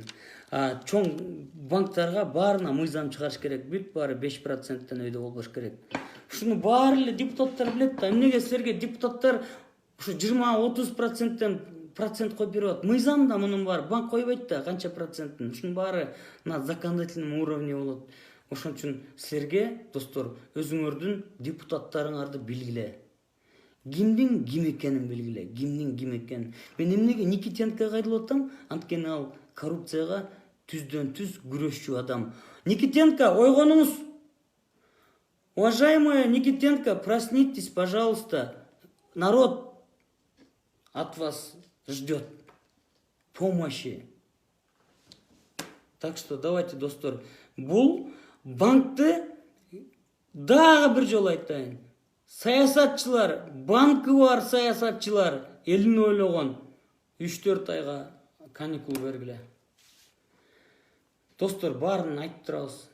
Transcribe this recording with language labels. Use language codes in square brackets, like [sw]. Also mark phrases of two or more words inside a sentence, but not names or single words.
[ky] Чоң банктарга баарына мыйзам чыгарыш керек. Бүт баары 5%тен өйдө болбош керек. Ушуну баары эле депутаттар билет да. Эмнеге силерге депутаттар ушу 20-30%тен процент коюп берип атат? Мыйзамда мунун бар, банк койбойт да канча процентин. Ушунун баары [ru] на законодательном уровне [ky] болот. Ошон үчүн силерге, достор, өзүңөрдүн депутаттарыңарды билгиле. Кимдин ким экенин билгиле, ким экенин. Мен эмнеге Никитенко кайрылып атам? Анткени ал коррупцияга түздөн түз күрөшчү адам. Никитенко, ойгонуңуз. [ru] Уважаемая Никитенко, проснитесь, пожалуйста. Народ от вас ждет помощи. Так что давайте, [ky] достор, бул банкты дагы бир жолу айтайын. Саясатчылар, банкы бар саясатчылар элин ойлогон 3-4 айга каникул бергиле. Достор, барын айтып турабыз.